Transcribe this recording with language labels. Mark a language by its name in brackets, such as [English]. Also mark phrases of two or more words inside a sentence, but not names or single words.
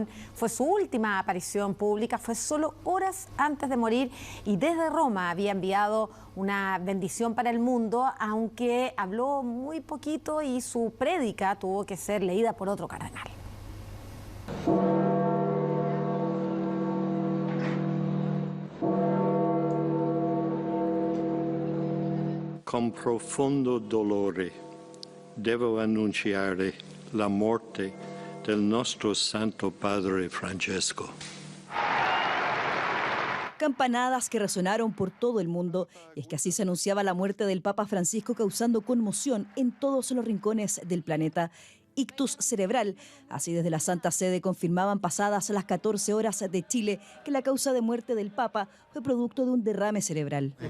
[Spanish] Fue su última aparición pública, fue solo horas antes de morir y desde Roma había enviado una bendición para el mundo, aunque habló muy poquito y su prédica tuvo que ser leída por otro cardenal. [Italian] Con profondo dolore devo annunciare la morte del nostro Santo Padre Francesco. [Spanish] Campanadas que resonaron por todo el mundo, y es que así se anunciaba la muerte del Papa Francisco, causando conmoción en todos los rincones del planeta. Ictus cerebral. Así desde la Santa Sede confirmaban pasadas las 14 horas de Chile que la causa de muerte del Papa fue producto de un derrame cerebral.